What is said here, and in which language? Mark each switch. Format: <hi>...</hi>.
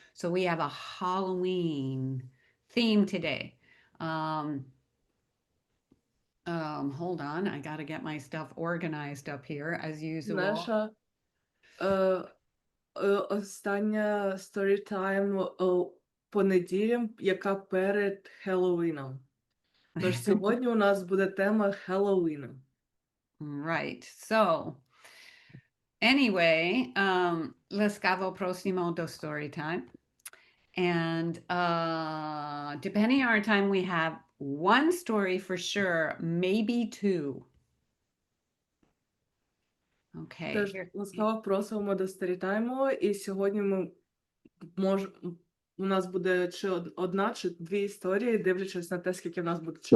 <en>So we have a Halloween theme today. Hold on, I got to get my stuff organized up here as usual.</en> <uk>Наша остання сторітайм по неділям, яка перед Хеллоуіном. Тож сьогодні у нас буде тема Хеллоуіну.</uk> <en>Right. So anyway,</en> <uk>Lescavo Prosimo</uk> <en>do story time. And depending on our time, we have one story for sure, maybe two. Okay.</en> <uk>Тож ласкаво просимо до сторітайму, і сьогодні у нас буде чи одна, чи дві історії, дивлячись на те, скільки в нас буде часу.</uk>